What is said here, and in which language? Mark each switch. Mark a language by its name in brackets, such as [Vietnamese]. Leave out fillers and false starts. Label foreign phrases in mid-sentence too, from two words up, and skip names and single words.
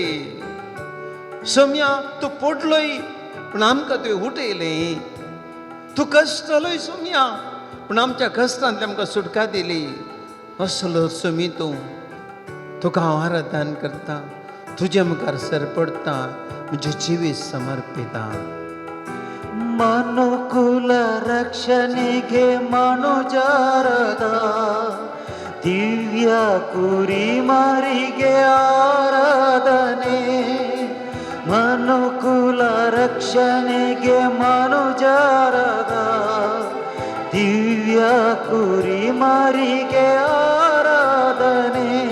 [Konkani] सौम्या तूं पडलोय पूण आमकां तुवें उठयलें. तूं कश्टलोय सौम्या पूण आमच्या कश्टांतली आमकां सुटका दिली. असलो सौम्य तूं. तुका हांव आराधन करता, तुजे मुखार सरपडता, म्हजें जिवीत समर्पिता. [Kannada] ಮನುಕುಲ ರಕ್ಷಣೆಗೆ ಮನುಜಾರದ ದಿವ್ಯ ಕುರಿಮರಿಗೆ ಆರಾಧನೆ. ಮನುಕುಲ ರಕ್ಷಣೆಗೆ ಮನುಜಾರದ ದಿವ್ಯ ಕುರಿಮರಿಗೆ ಆರಾಧನೆ.